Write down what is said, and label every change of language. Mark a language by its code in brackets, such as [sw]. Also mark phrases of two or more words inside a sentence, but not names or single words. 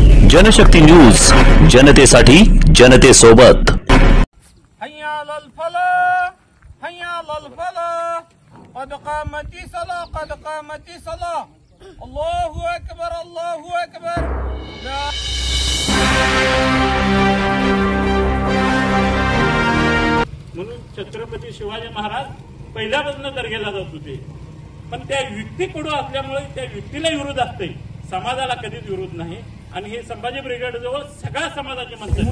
[mr] जनशक्ती न्यूज, जनतेसाठी जनतेसोबत। [ar] حي على الفلاح، حي على الفلاح، قد قامت الصلاة، قد قامت الصلاة، الله أكبر، الله أكبر. [mr] म्हणून छत्रपती शिवाजी महाराज पहिल्यापासून दर्ग्याला जात होते, पण त्या व्यक्तीकडून असल्यामुळे त्या व्यक्तीला विरोध असते, समाजाला कधीच विरोध नाही। आणि हे संभाजी ब्रिगेड जवळ सगळ्या समाजाची माणसं